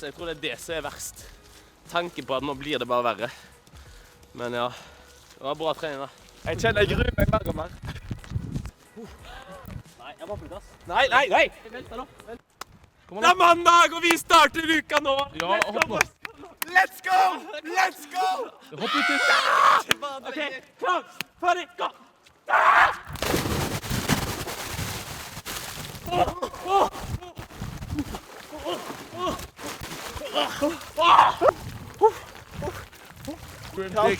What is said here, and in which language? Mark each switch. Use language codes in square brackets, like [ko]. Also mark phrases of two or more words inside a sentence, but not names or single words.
[no] Jeg tror det det som verst. Tanken på at nå blir det bare verre. Men ja, det var bra trening da. Jeg kjenner jeg gruer meg mer og mer. Nei, jeg var på plass. Nei! Vent da. Det er mandag, og vi starter uka nå! Ja, hopp nå. [en] Let's go! Let's go! [no] Hopp ut. Ok, klar, ferdig, gå! Grimtig.